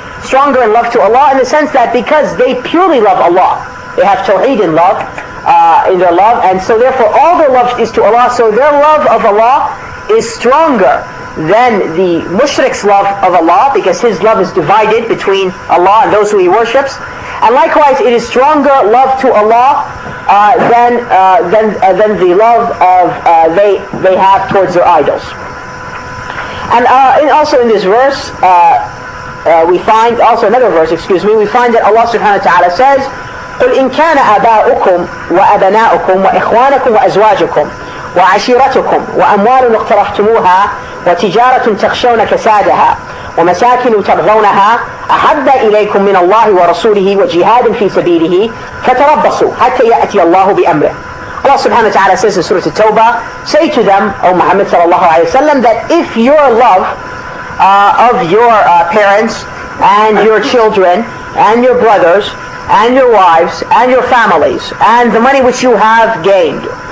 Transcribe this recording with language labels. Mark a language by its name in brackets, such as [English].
[English] Stronger in love to Allah in the sense that because they purely love Allah, they have tawheed in love, in their love, and so therefore all their love is to Allah, so their love of Allah is stronger than the mushrik's love of Allah, because his love is divided between Allah and those who He worships. And likewise, it is stronger love to Allah than the love of they have towards their idols. And also in this verse, we find, also another verse, we find that Allah subhanahu wa ta'ala says, [Arabic] قل إن كان آباؤكم وأبناؤكم وإخوانكم وأزواجكم وعشيرتكم وأموال اقترفتموها وتجارة تخشون كسادها ومساكن ترضونها أحب إليكم من الله ورسوله وجهاد في سبيله فتربصوا حتى يأتي الله بأمره. [English] Allah subhanahu wa ta'ala says in Surah At-Tawbah, say to them, O Muhammad sallallahu alayhi wa sallam, that if your love of your parents and your children and your brothers and your wives and your families and the money which you have gained